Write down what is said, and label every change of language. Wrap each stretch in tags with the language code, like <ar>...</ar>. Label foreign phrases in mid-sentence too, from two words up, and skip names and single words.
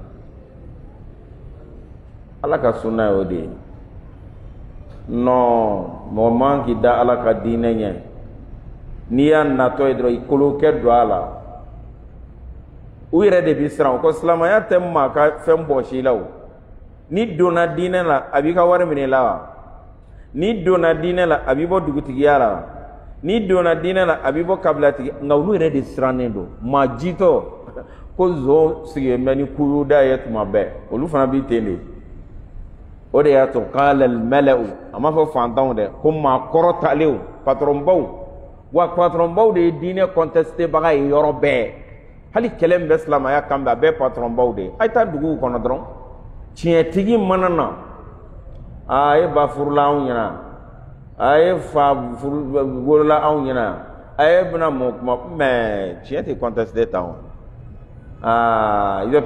<bm>ala ka sunna ye o de ye non mɔgɔ man k'i da ala ka diinɛ ɲɛ n'i y'a natɔ ye dɔrɔn i kolo kɛ don a la u yɛrɛ de bɛ siran ko silamɛya tɛ maa ka fɛn bɔsi la o ni donna diinɛ la a b'i ka wari minɛ la wa ni donna diinɛ la a b'i bɔ dugutigiya la wa ni donna diinɛ la a b'i bɔ kabilatigi nka olu yɛrɛ de sirannen don maa jitɔ ko zon sigilen bɛ ni kuru da ye tuma bɛɛ olu fana b'i ten de o de y'a to</bm> <ar>قال الملأ</ar> <bm>a ma fɔ fantanw dɛ ko maa kɔrɔtalenw patɔrɔnbaw wa patɔrɔnbaw de ye diinɛ contester baga ye yɔrɔ bɛɛ hali kɛlɛ min bɛ silamɛya kan bɛ a bɛɛ patɔrɔnbaw de ye a ye taa duguw kɔnɔ dɔrɔn tiɲɛtigi mana na a ye ba furula anw ɲɛna a ye fa wolola anw ɲɛna a ye bɛna mɔ kuma mais tiɲɛ tɛ contester tan o i bɛ</bm>